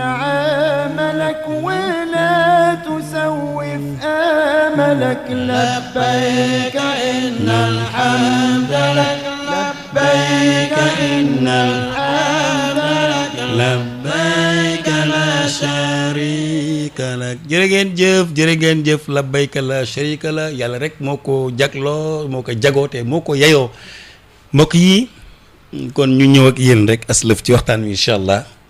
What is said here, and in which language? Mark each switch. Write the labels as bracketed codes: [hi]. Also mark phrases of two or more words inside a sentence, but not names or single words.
[ar] عاملك ولا تسوف آملك لبيك إن الحمد لك لبيك إن الحمد لك لبيك لا شريك لك [wo] jërë ngeen jëf [ar] لبيك لا شريك له [wo] yàlla rek moo ko jagloo moo ko jagoote moo ko yayoo mbokk yi kon ñu ñëw ak yéen rek aslëf ci waxtaan wi [ar] إن شاء الله